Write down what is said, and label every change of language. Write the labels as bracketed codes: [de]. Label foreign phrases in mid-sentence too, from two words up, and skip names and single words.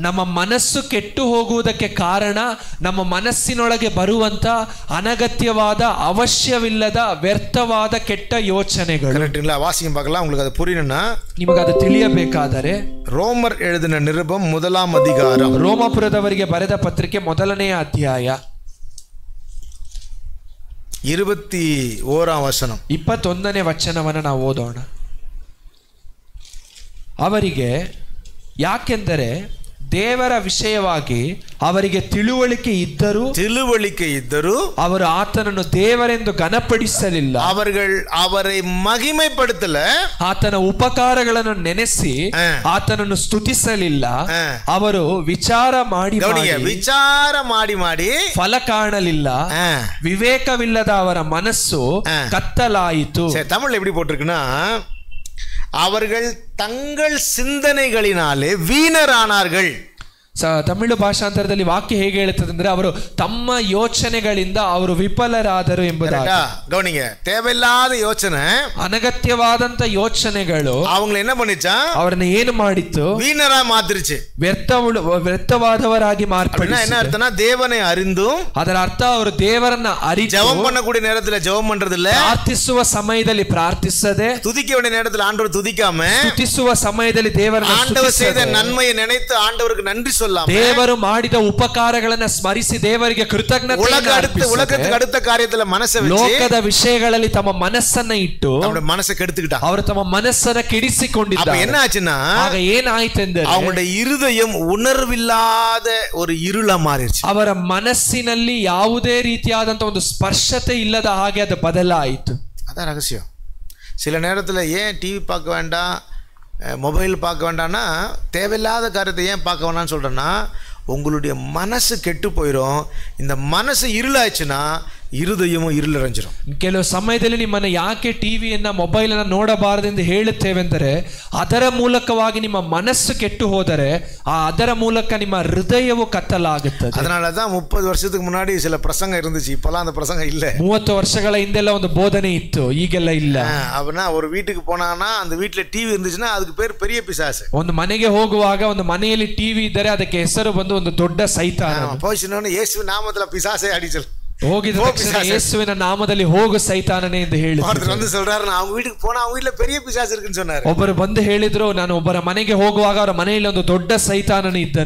[kn] ನಮ್ಮ ಮನಸ್ಸು ಕೆಟ್ಟು ಹೋಗುವುದಕ್ಕೆ ಕಾರಣ ನಮ್ಮ ಮನಸ್ಸಿನೊಳಗೆ ಬರುವಂತ ಅನಗತ್ಯವಾದ, ಅವಶ್ಯವಿಲ್ಲದ, ವ್ಯರ್ಥವಾದ ಕೆಟ್ಟ ಯೋಚನೆಗಳು. [ta] கரெக்ட்டுங்களா? வாசியம் பார்க்கலாம். உங்களுக்கு அது புரியணும்னா, [kn] ನಿಮಗೆ ಅದು ತಿಳಿಯಬೇಕಾದರೆ [ta] ரோமர் எழுதின நிருபம் 1ஆம் அதிகாரம், [kn] ರೋಮಾಪುರದವರಿಗೆ ಬರೆದ ಪತ್ರಿಕೆ 1ನೇ ಅಧ್ಯಾಯ 21ಆம் ವಚನ 21ನೇ ವಚನವನ್ನು ನಾವು ಓದೋಣ. ಅವರಿಗೆ ಯಾಕೆಂದರೆ ದೇವರ ವಿಷಯವಾಗಿ ಅವರಿಗೆ ತಿಳುವಳಿಕೆ ಇದ್ದರೂ ಅವರು ಆತನನ್ನು ದೇವರೆಂದು ಘನಪಡಿಸಲಿಲ್ಲ. ಅವரை ಮಹಿಮೆಪಡಿಸಲ, ಆತನ ಉಪಕಾರಗಳನ್ನು ನೆನೆಸಿ ಆತನನ್ನು ಸ್ತುತಿಸಲಿಲ್ಲ. ಅವರು ವಿಚಾರ ಮಾಡಿ ಫಲ ಕಾಣಲಿಲ್ಲ. ವಿವೇಕವಿಲ್ಲದ ಅವರ ಮನಸ್ಸು ಕತ್ತಲಾಯಿತು. [ta] ತಮಿಳು எப்படி போட்டிருக்குன்னா, அவர்கள் தங்கள் சிந்தனைகளினாலே வீணரானார்கள். [kn] ತಮಿಳು ಭಾಷಾಂತರದಲ್ಲಿ ವಾಕ್ಯ ಹೇಗೆ ಹೇಳುತ್ತದೆ ಅಂದ್ರೆ, ಅವರು ತಮ್ಮ ಯೋಚನೆಗಳಿಂದ ಅವರು ವಿಫಲರಾದರು ಎಂಬುದಾಗಿ. [ta] ಗವನಿங்க, தேவையில்லாத ಯೋಚನೆ, [kn] ಅನಗತ್ಯವಾದಂತ ಯೋಚನೆಗಳು [ta] அவங்களை என்ன பண்ணிச்சா? [kn] ಅವರನ್ನ ಏನು ಮಾಡಿತ್ತು? [ta] வீணரா மாத்திருச்சு, [kn] ವ್ಯರ್ಥವಾದವರಾಗಿ ಮಾರ್ಪಡಿಸಿತು. [ta] என்ன ಅರ್ಥனா, தேவனை அறிந்தும், [kn] ಅದರ ಅರ್ಥ ಅವರು ದೇವರನ್ನ ಅರಿತು [ta] ஜெபம் பண்ணக்கூடிய நேரத்துல ஜெபம் பண்றது இல்ல, [kn] ಪ್ರಾರ್ಥಿಸುವ ಸಮಯದಲ್ಲಿ ಪ್ರಾರ್ಥಿಸದೆ, [ta] துதிக்க வேண்டிய நேரத்துல ஆண்டவர் துதிக்காம, [kn] ಸ್ತುತಿಸುವ ಸಮಯದಲ್ಲಿ ದೇವರನ್ನ [ta] ஆண்டவர் செய்த நன்மையை நினைத்து ஆண்டவருக்கு நன்றி சொல்ல, [kn] ದೇವರು ಮಾಡಿದ ಉಪಕಾರಗಳನ್ನು ಸ್ಮರಿಸಿ ದೇವರಿಗೆ ಕೃತಜ್ಞತೆ, [ta] உலகத்துக்கு அடுத்த காரியத்துல மனசை வச்சு, [kn] ಲೋಕದ ವಿಷಯಗಳಲ್ಲಿ ತಮ್ಮ ಮನಸ್ಸನ್ನ ಇಟ್ಟು [ta] அவருடைய மனசை கெடுத்துக்கிட்டாங்க. [kn] ಅವರು ತಮ್ಮ ಮನಸ್ಸನ್ನ ಕೆಡಿಸಿಕೊಂಡಿದ್ದಾರೆ. [ta] அப்ப என்ன ಆச்சுன்னா, [kn] ಆಗ ಏನಾಯ್ತೆಂದರೆ [ta] அவங்களுடைய இருதயம் உணர்வில்லாத ஒரு இருளா மாறிடுச்சு. [kn] ಅವರ ಮನಸ್ಸಿನಲ್ಲಿ ಯಾವುದೇ ರೀತಿಯಾದಂತ ಒಂದು ಸ್ಪರ್ಶತೆ ಇಲ್ಲದ ಹಾಗೆ ಅದು ಬದಲಾಯಿತು. [ta] அதான் ரகசியம். சில நேரத்துல ஏன் டிவி பார்க்க வேண்டாம், மொபைல் பார்க்க வேண்டாம்னா, தேவையில்லாத காரியத்தை ஏன் பார்க்க வேணாம்னு சொல்கிறேன்னா, உங்களுடைய மனசு கெட்டு போயிடும். இந்த மனசு இருளாச்சுன்னா இருதயமும் இருளடைஞ்சிரும். [kn] ಕೆಲವು ಸಮಯದಲ್ಲಿ ನಿಮ್ಮನ್ನ ಯಾಕೆ ಟಿವಿಯನ್ನ ಮೊಬೈಲ್ ಅನ್ನ ನೋಡಬಾರದೆಂದು ಹೇಳುತ್ತೇವೆ ಅಂದರೆ ಅದರ ಮೂಲಕವಾಗಿ ನಿಮ್ಮ ಮನಸ್ಸು ಕೆಟ್ಟು ಹೋದರೆ ಅದರ ಮೂಲಕ ನಿಮ್ಮ ಹೃದಯವು ಕತ್ತಲಾಗುತ್ತದೆ. [ta] அதனாலதான் 30 வருஷத்துக்கு முன்னாடி சில பிரசங்கம் இருந்துச்சு, இப்பெல்லாம் அந்த பிரசங்கம் இல்ல. [kn] 30 ವರ್ಷಗಳ ಹಿಂದೆಲ್ಲ ಒಂದು ಬೋಧನೆ ಇತ್ತು, ಈಗೆಲ್ಲ ಇಲ್ಲ. [ta] அப்படின்னா ஒரு வீட்டுக்கு போனாங்கன்னா அந்த வீட்டுல டிவி இருந்துச்சுன்னா அதுக்கு பேர் பெரிய பிசாசு. [kn] ಒಂದು ಮನೆಗೆ ಹೋಗುವಾಗ ಒಂದು ಮನೆಯಲ್ಲಿ ಟಿವಿ ಇದ್ದರೆ ಅದಕ್ಕೆ ಹೆಸರು ಬಂದು ಒಂದು ದೊಡ್ಡ ಸೈತಾನ. [ta] போயிச்சுன்னு இயேசு நாமத்துல பிசாசை அடிச்சல் [kn] ಹೋಗಿದ ತಕ್ಷಣ ಯೇಸುವಿನ ನಾಮದಲ್ಲಿ ಹೋಗು ಸೈತಾನನೇ ಎಂದು ಹೇಳಿದ್ರು. [ta] வந்து சொல்றாரு, நான் அவங்க வீட்டுக்கு போனா அவங்க வீட்டுல பெரிய பிசாசு இருக்குன்னு சொன்னாரு. [kn] ಒಬ್ಬರು ಬಂದು ಹೇಳಿದ್ರು, ನಾನು ಒಬ್ಬರ ಮನೆಗೆ ಹೋಗುವಾಗ ಅವರ ಮನೆಯಲ್ಲಿ ಒಂದು ದೊಡ್ಡ ಸೈತಾನನೇ ಇದ್ದಾನೆ.